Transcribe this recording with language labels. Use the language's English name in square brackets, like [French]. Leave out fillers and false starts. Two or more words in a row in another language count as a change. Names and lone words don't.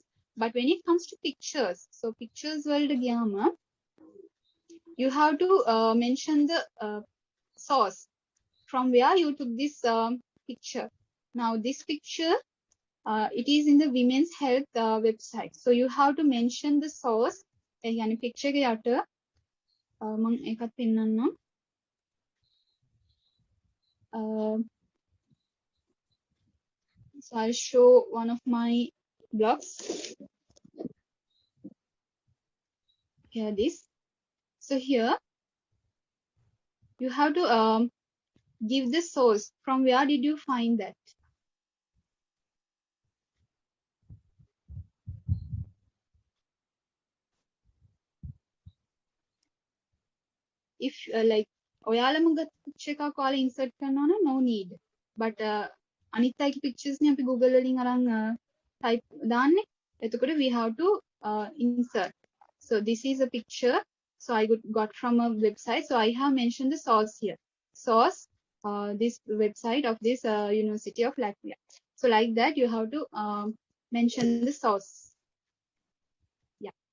[English] But when it comes to pictures, so pictures world gyama, you have to mention the source from where you took this picture. Now this picture, it is in the women's health website. So you have to mention the source. [Sinhala] Yani picture ke යට මම එකක් පෙන්නන්නම්. [English] So I'll show one of my blogs. Here this. So here you have to give the source. From where did you find that? If like [Sinhala] ඔයාලම ගත්ත picture එකක් ඔයාලා insert කරනවා නම් [English] no need. [Sinhala] But අනිත් අයගේ pictures නේ අපි Google වලින් අරන් type දාන්නේ. [English] එතකොට we have to insert. So this is a picture. So I got from a website. So I have mentioned the source here. Source, this website of this University of Latvia. So like that, you have to mention the source. Yeah.